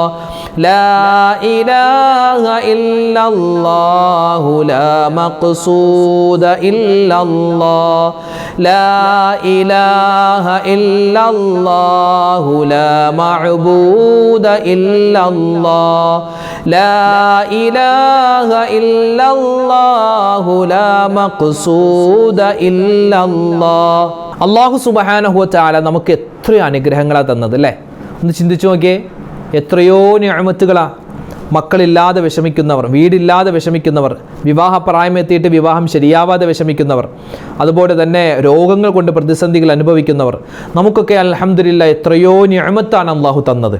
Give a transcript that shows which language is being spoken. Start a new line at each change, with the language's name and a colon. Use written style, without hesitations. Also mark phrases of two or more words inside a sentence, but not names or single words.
Arabic: لا إله إلا الله لا مقصود إلا الله لا إله إلا الله لا معبود إلا الله لا إله إلا الله لا مقصود إلا الله. الله سبحانه وتعالى
Malayalam: നമുക്ക് എത്ര അനുഗ്രഹങ്ങളാണ് തന്നത് അല്ലേ? ഒന്ന് ചിന്തിച്ചു നോക്കിയേ, എത്രയോ നിഅമത്തുകളാ. മക്കളില്ലാതെ വിഷമിക്കുന്നവർ, വീടില്ലാതെ വിഷമിക്കുന്നവർ, വിവാഹപ്രായമെത്തിയിട്ട് വിവാഹം ശരിയാവാതെ വിഷമിക്കുന്നവർ, അതുപോലെ തന്നെ രോഗങ്ങൾ കൊണ്ട് പ്രതിസന്ധികൾ അനുഭവിക്കുന്നവർ, നമുക്കൊക്കെ അൽഹംദുലില്ലാഹ് എത്രയോ നിഅമത്താണ് അള്ളാഹു തന്നത്.